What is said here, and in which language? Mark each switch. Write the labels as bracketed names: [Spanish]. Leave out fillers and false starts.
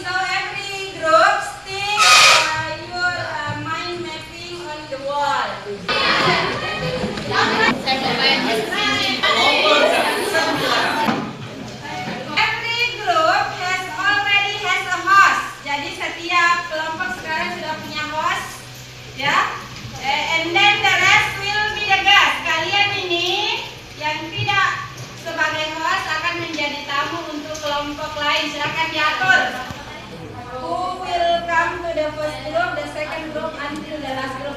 [English] So every group stick your mind mapping on the wall. Every group already has a host. [Indonesian] Jadi setiap kelompok sekarang sudah punya host, ya. [English] And then the rest will be the guest. [Indonesian] Kalian ini yang tidak sebagai host akan menjadi tamu untuk kelompok lain. Silakan diatur. [English] Who will come to the first group, the second group, until the last group.